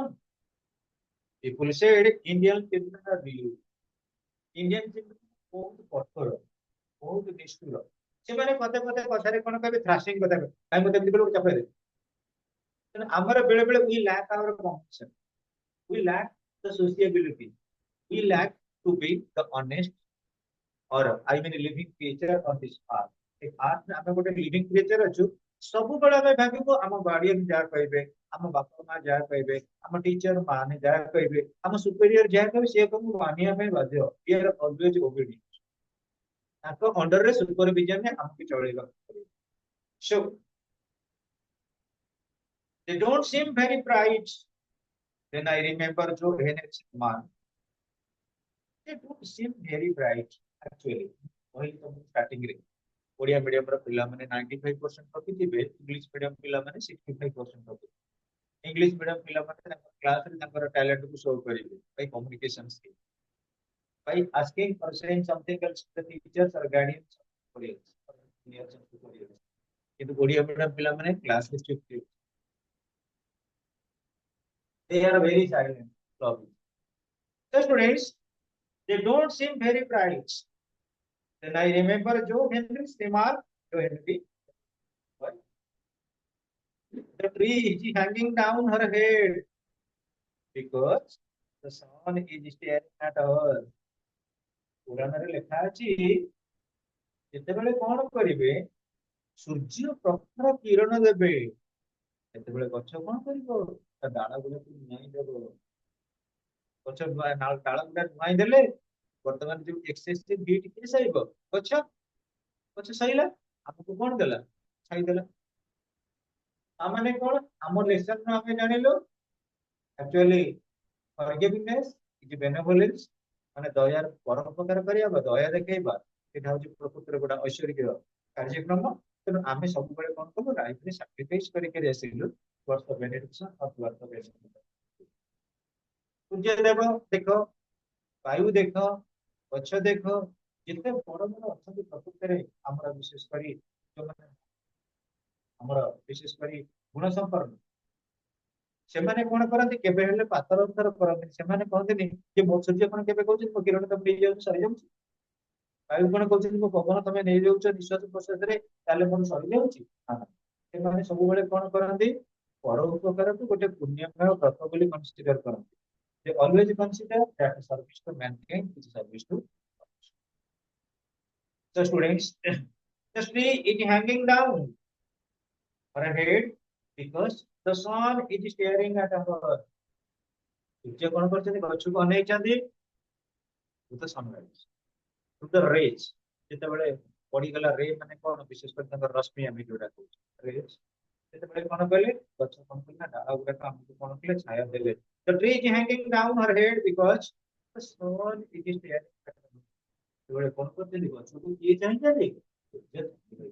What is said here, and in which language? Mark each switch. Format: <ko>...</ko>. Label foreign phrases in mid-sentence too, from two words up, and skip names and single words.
<en>People said Indian children are deluded, Indian children</en> <or>ବହୁତ କଠୋର, ବହୁତ ନିଷ୍ଠୁର। ସେମାନେ ପଦେ ପଦେ କଥାରେ କଣ କହିବେ, ଥ୍ରାସିଂ କଥା କହିବେ, କାଇଁ ମତେ ଏମିତି କଲୁ ଚାପେଇ ଦେ। ତେଣୁ ଆମର ବେଳେ ବେଳେ</or> <en>we lack our compassion, we lack the sociability, we lack to be the honest or I mean living creature on this earth।</en> <or>ଏ earth ରେ ଆମେ ଗୋଟେ</or> <en>living creature</en> <or>ଅଛୁ। ସବୁବେଳେ ଆମେ ଭାବିବୁ ଆମ ଗାର୍ଡିଆନ ଯାହା କହିବେ, ଆମ ବାପା ମା ଯାହା କହିବେ, ଆମ ଟିଚର ମାନେ ଯାହା କହିବେ, ଆମ ସୁପେରିୟର ଯାହା କହିବେ ସେ ସବୁ ମାନିବା ପାଇଁ ବାଧ୍ୟ।</or> <en>We are always obedient,</en> <or>ତାଙ୍କ</or> <en>underre supervisionre</en> <or>ଆମକୁ ଚଳେଇବାକୁ ପଡିବ।</or> <en>So they don't seem very bright। Then I remember Joe Henry's man, they don't seem very bright actually।</en> <or>କହିଲି ତମକୁ starting ରେ</or> <en>Odia medium</en> <or>ର ପିଲାମାନେ 95% ରଖିଥିବେ,</or> <en>English medium</en> <or>ପିଲାମାନେ 65% ରଖିଥିବେ। ଇଂଲିଶ ମିଡିୟମ ପିଲାମାନେ ତାଙ୍କ କ୍ଲାସରେ ତାଙ୍କର ଟ୍ୟାଲେଣ୍ଟକୁ ଶୋ କରିବେ</or> <en>by communication skill, by asking or saying something else to the teachers or guardians of students or seniors and superiors।</en> <or>କିନ୍ତୁ ଓଡିଆ ମିଡିୟମ ପିଲାମାନେ କ୍ଲାସରେ</or> <en>strict, they are very silent, lovely। So students, they don't seem very bright। Then I remember Joe Henry's remark, Joe Henry, the tree is hanging down her head because the sun is staring at her।</en> <or>ପୁରାଣରେ ଲେଖା ଅଛି, ଯେତେବେଳେ କଣ କରିବେ, ସୂର୍ଯ୍ୟ ପ୍ରଖର କିରଣ ଦେବେ, ସେତେବେଳେ ଗଛ କଣ କରିବ, ତା ଡାଳ ଗୁଡାକୁ ନୁଆଇଁ ଦେବ। ଗଛ ଡାଳ ଗୁଡା ନୁଆଇଁ ଦେଲେ ବର୍ତ୍ତମାନ ଯୋଉ</or> <en>excessive heat</en> <or>କିଏ ସହିବ, ଗଛ। ଗଛ ସହିଲା, ଆମକୁ କଣ ଦେଲା, ଛାଇ ଦେଲା। ତାମାନେ କଣ, ଆମ ଲେସନ ଆମେ ଜାଣିଲୁ</or> <en>actually forgiveness is benevolence,</en> <or>ମାନେ ଦୟାର ପରୋପକାର କରିବା ବା ଦୟା ଦେଖେଇବା, ଏଟା ହଉଛି ପ୍ରକୃତିର ଗୋଟେ ଐଶ୍ୱରିକ କାର୍ଯ୍ୟକ୍ରମ। ତେଣୁ ଆମେ ସବୁବେଳେ କଣ କଲୁ, ଲାଇଫରେ ସାକ୍ରିଫାଇସ କରିକି ଆସିଲୁ</or> <en>towards the benediction or towards the blessing।</en> <or>ସୂର୍ଯ୍ୟ ଦେବ ଦେଖ, ବାୟୁ ଦେଖ, ଗଛ ଦେଖ, ଯେତେ ବଡ ବଡ ଅଛନ୍ତି ପ୍ରକୃତିରେ, ଆମର ବିଶେଷ କରି ଯୋଉମାନେ ଆମର ବିଶେଷ କରି ଗୁଣ ସମ୍ପନ୍ନ, ସେମାନେ କଣ କରନ୍ତି, କେବେ ହେଲେ ପାତର ଅନ୍ତର କରନ୍ତିନି। ସେମାନେ କହନ୍ତିନି ଯେ ମୋ ସୂର୍ଯ୍ୟ କଣ କେବେ କହୁଛନ୍ତି ମୋ କିରଣ ତମେ ନେଇଯାଉଛି ସରିଯାଉଛି, ବାୟୁ କଣ କହୁଛନ୍ତି ମୋ ପବନ ତମେ ନେଇଯାଉଛ ନିଶ୍ୱାସ ପ୍ରଶ୍ୱାସରେ, ତାହେଲେ ମୋର ସରିଯାଉଛି। ସେମାନେ ସବୁବେଳେ କଣ କରନ୍ତି, ପର ଉପକାରକୁ ଗୋଟେ ପୁଣ୍ୟମୟ ବ୍ରତ ବୋଲି କନସିଡର କରନ୍ତି।</or> <en>They always consider that service to mankind is service to others। So students, the tree is hanging down her head because the sun is staring at her।</en> <or>ସୂର୍ଯ୍ୟ କଣ କରୁଛନ୍ତି, ଗଛକୁ ଅନେଇଛନ୍ତି</or> <en>to the sunrise, to the rays।</en> <or>ଯେତେବେଳେ ପଡିଗଲା ରେ ମାନେ କଣ, ବିଶେଷ କରି ତାଙ୍କର ରଶ୍ମି ଆମେ ଯୋଉଟା କହୁଛୁ rays, ସେତେବେଳେ କଣ କଲେ, ଗଛ କଣ କଲେ ନା ଡାଳ ଗୁଡାକ ଆମକୁ କଣ କଲେ, ଛାୟା ଦେଲେ।</or> <en>The tree is hanging down her head because the sun is staring at her।</en> <or>ସେତେବେଳେ କଣ କରୁଛନ୍ତି, ଗଛକୁ କିଏ ଚାହିଁଛନ୍ତି, ସୂର୍ଯ୍ୟ ଚାହିଁଛନ୍ତି।</or>